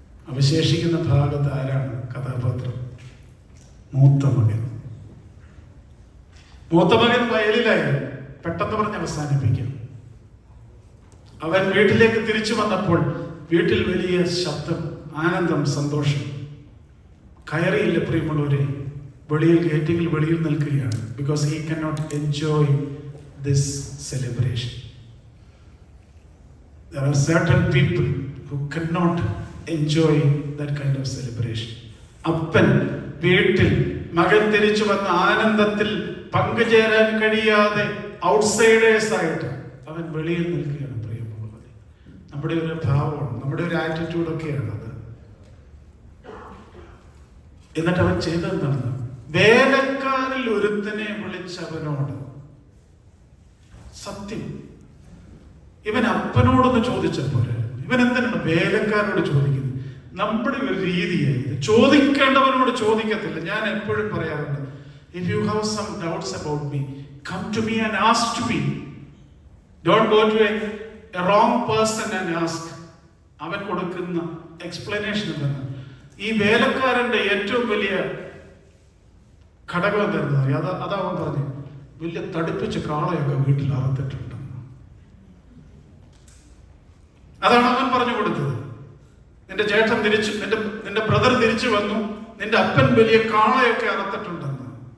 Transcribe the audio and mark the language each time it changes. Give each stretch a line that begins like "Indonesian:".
Malayalam: അവശേഷിക്കുന്ന ഭാഗത്ത് ആരാണ് കഥാപാത്രം? മൂത്ത മകൻ. മൂത്ത മകൻ വയലിലായി. പെട്ടെന്ന് പറഞ്ഞ് അവസാനിപ്പിക്കാം. അവൻ വീട്ടിലേക്ക് തിരിച്ചു വന്നപ്പോൾ വീട്ടിൽ വലിയ ശബ്ദം, ആനന്ദം, സന്തോഷം. കയറിയില്ല പ്രിയമുള്ളവരെ. വെളിയിൽ, ഗേറ്റിൽ വെളിയിൽ നിൽക്കുകയാണ്.
English: Because he cannot enjoy this celebration. There are certain people who cannot enjoy that kind of celebration.
Malayalam: അപ്പൻ വീട്ടിൽ മകൻ തിരിച്ചു വന്ന ആനന്ദത്തിൽ പങ്കുചേരാൻ കഴിയാതെ ഔട്ട്സൈഡേഴ്സ് ആയിട്ട് അവൻ വെളിയിൽ നിൽക്കുകയാണ് പ്രിയമുള്ളവരെ. നമ്മുടെ ഒരു ഭാവമാണ്, നമ്മുടെ ഒരു ആറ്റിറ്റ്യൂഡൊക്കെയാണ് അത്. എന്നിട്ട് അവൻ ചെയ്തെന്താണ്? വേലക്കാരിൽ ഒരുത്തനെ വിളിച്ചവനോട്, സത്യം ഇവൻ അപ്പനോടൊന്ന് ചോദിച്ചപ്പോൾ ഇവൻ എന്തിനാണ് വേലക്കാരോട് ചോദിക്കുന്നത്? നമ്മുടെ ഒരു രീതിയായി ചോദിക്കേണ്ടവനോട് ചോദിക്കത്തില്ല. ഞാൻ എപ്പോഴും പറയാറുണ്ട്,
English: if you have some doubts about me, come to me and ask me. Don't go to a wrong person and ask.
Malayalam: അവൻ കൊടുക്കുന്ന എക്സ്പ്ലനേഷൻ എന്താണ്? ഈ വേലക്കാരന്റെ ഏറ്റവും വലിയ ഘടകം എന്തായിരുന്നു? അതവൻ പറഞ്ഞു, വലിയ തടിപ്പിച്ച് കാളയൊക്കെ വീട്ടിൽ അറുത്തിട്ടുണ്ടെന്ന്. അതാണ് അവൻ പറഞ്ഞു കൊടുത്തത്. നിന്റെ ചേട്ടൻ തിരിച്ചു, നിന്റെ ബ്രദർ തിരിച്ചു വന്നു, നിന്റെ അപ്പൻ വലിയ കാളയൊക്കെ അറുത്തിട്ടുണ്ടെന്ന്.